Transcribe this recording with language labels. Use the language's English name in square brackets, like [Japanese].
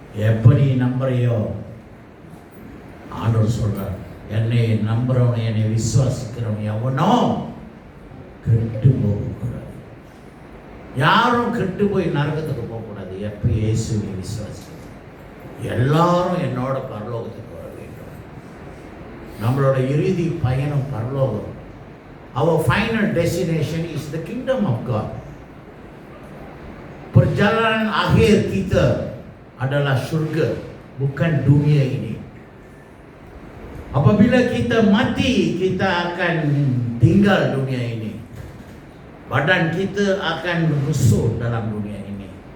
[Tamil] எப்படி நம்புறையோ ஆண்டவர் சொல்றார், என்னை நம்புறவன் என்னை விசுவாசிக்கிறவன் எவனோ கெட்டு போகக்கூடாது. யாரும் கெட்டு போய் நரகத்துக்கு போகக்கூடாது. எப்போ இயேசுவை விசுவாசிக்கிறோம் எல்லாரும் என்னோட பரலோகத்துக்கு வர வேண்டும். நம்மளோட இறுதி பயணம் பரலோகம். [English] Our final destination is the kingdom of God. [Malay] Perjalanan akhir kita adalah syurga, bukan dunia ini. Apabila kita mati, kita akan tinggal dunia ini. Badan kita akan rusuk dalam dunia ini.